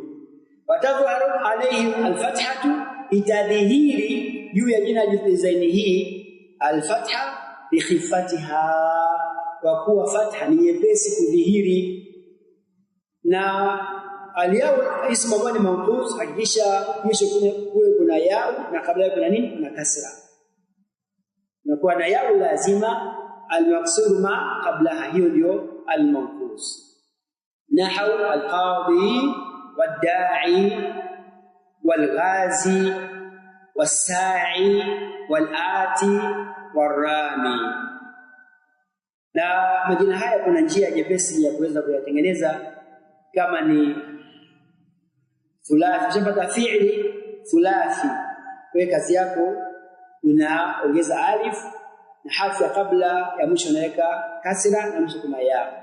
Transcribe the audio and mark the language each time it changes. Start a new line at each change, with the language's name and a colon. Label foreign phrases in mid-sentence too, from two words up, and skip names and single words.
Arabic: وتظهر عليه الفتحة,
Swahili: itadhihiri juu ya jina design hii
Arabic: الفتحة بخفتها,
Swahili: kwa kuwa fatha ni nyepesi kudhihiri. Na aliyao ismu ambayo ni manqus, hakikisha mwisho kule kuna yao na kabla yake kuna nini? Kuna kasra. Na kwa na yao lazima
Arabic: المقصور ما قبلها,
Swahili: hiyo ndio al-manqus.
Arabic: نحو القاضي والداعي والغازي والساعي والآتي والرامي.
Swahili: Na majina haya kuna njia nyepesi ya kuweza kuyatengeneza. Kama ni thulathi, unapata
Arabic: فعل ثلاثي,
Swahili: kwa kazi yako unaongeza alif na harfu ya kabla ya mwisho unaweka kasra na mwisho kuna ya.